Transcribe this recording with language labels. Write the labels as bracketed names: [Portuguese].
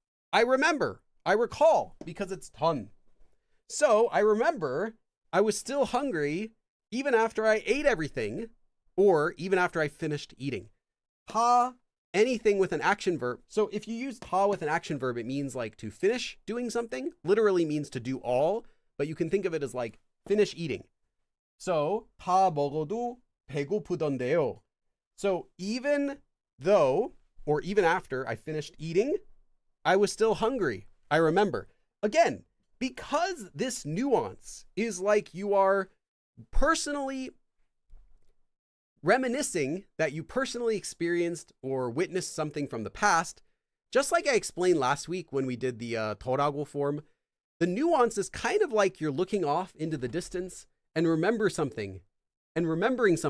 [English] I remember, I recall, because it's 던. So I remember I was still hungry even after I ate everything, or even after I finished eating. 다, anything with an action verb. So if you use 다 with an action verb, it means like to finish doing something, literally means to do all, but you can think of it as like finish eating. [Korean] So 다 먹어도 배고프던데요. [English] So even though, or even after I finished eating, I was still hungry. I remember. Again, because this nuance is like you are personally reminiscing that you personally experienced or witnessed something from the past, just like I explained last week when we did the 더라고 form, the nuance is kind of like you're looking off into the distance and remembering something.